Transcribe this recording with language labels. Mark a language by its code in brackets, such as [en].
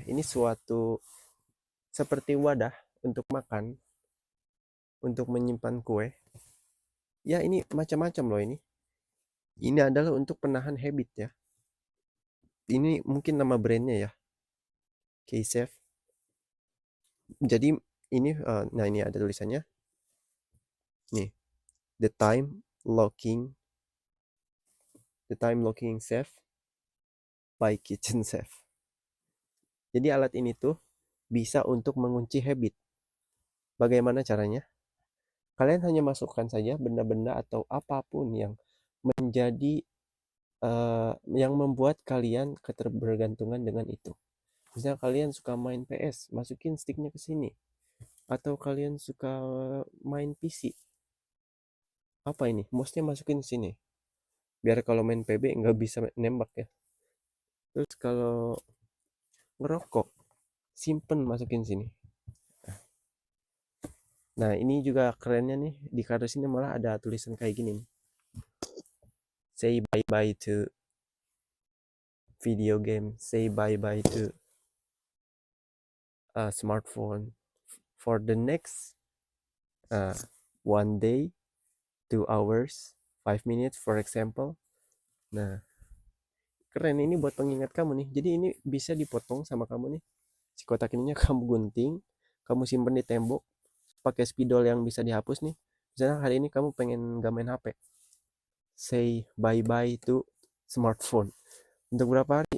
[id] Ini suatu seperti wadah untuk makan, untuk menyimpan kue. Ya, ini macam-macam loh ini. Ini adalah untuk penahan habit ya. Ini mungkin nama brandnya ya. K-Safe. Jadi ini nah ini ada tulisannya. Nih, [en] the time locking safe by Kitchen Safe. [id] Jadi alat ini tuh bisa untuk mengunci habit. Bagaimana caranya? Kalian hanya masukkan saja benda-benda atau apapun yang menjadi yang membuat kalian keterbergantungan dengan itu. Misalnya kalian suka main PS, masukin sticknya ke sini. Atau kalian suka main PC. Apa ini? Mouse-nya masukin ke sini. Biar kalau main PB nggak bisa nembak ya. Terus kalau ngerokok, simpen masukin sini. Nah ini juga kerennya nih, di kardus ini malah ada tulisan kayak gini nih. [en] Say bye bye to video game, say bye bye to smartphone for the next uh, 1 day, 2 hours, 5 minutes for example. [id] Nah keren, ini buat pengingat kamu nih. Jadi ini bisa dipotong sama kamu nih. Si kotak ininya kamu gunting, kamu simpen di tembok, pakai spidol yang bisa dihapus nih. Misalnya hari ini kamu pengen gak main HP, [en] say bye bye to smartphone [id] untuk berapa hari.